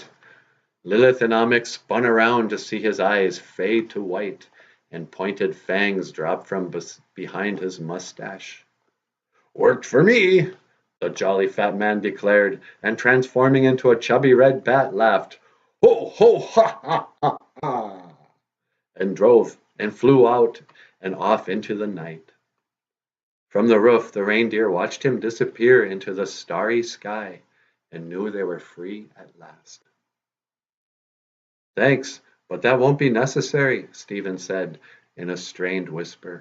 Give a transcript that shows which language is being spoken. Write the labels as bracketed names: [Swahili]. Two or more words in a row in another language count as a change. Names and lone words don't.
[English] Lilith and Amik spun around to see his eyes fade to white and pointed fangs drop from behind his mustache. Worked for me, the jolly fat man declared, and transforming into a chubby red bat, laughed, Ho, ho, ha, ha, ha, ha, and drove and flew out and off into the night. From the roof, the reindeer watched him disappear into the starry sky and knew they were free at last. Thanks, but that won't be necessary, Stephen said in a strained whisper.